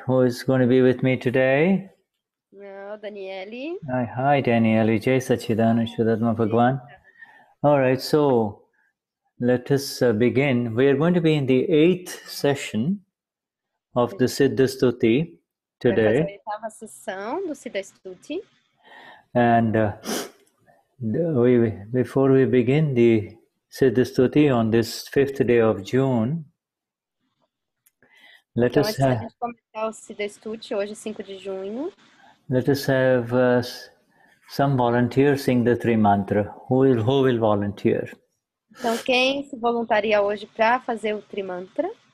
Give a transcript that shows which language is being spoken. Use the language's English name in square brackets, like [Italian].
[English] Who is going to be with me today? Danielli. Hi, Danielli. Jai Sachidanand, Shuddha Bhagwan. All right. So let us begin. We are going to be in the 8th session of the Siddha Stuti today. [Portuguese] Vai fazer a 8ª sessão do Siddha Stuti. [English] And before we begin the Siddha Stuti on this 5th day of June, let us have... [Portuguese] Antes de começar o Siddha Stuti, hoje, 5 de junho. [English] Let us have some volunteers sing the three mantra. Who will volunteer? [Portuguese] Então, quem se voluntaria hoje para fazer o Trimantra?